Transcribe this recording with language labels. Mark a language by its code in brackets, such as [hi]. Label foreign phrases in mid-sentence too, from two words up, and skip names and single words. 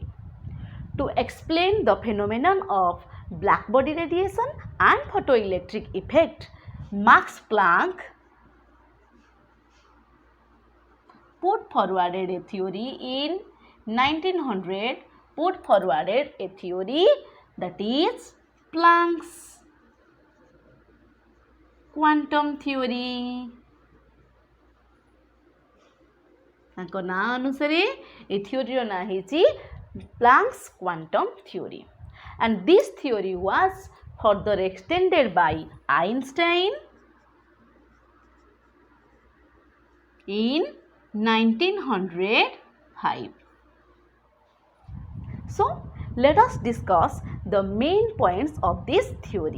[en] To explain the phenomenon of black body radiation and photoelectric effect, Max Planck put forwarded a theory in 1900, put forwarded a theory that is Planck's quantum theory. [or] ତାଙ୍କ ନାଁ ଅନୁସାରେ ଏ ଥିଓରିର ନାଁ ହେଇଛି [en] Planck's quantum theory, and this theory was further extended by Einstein in 1905. So, let us discuss the main points of this theory.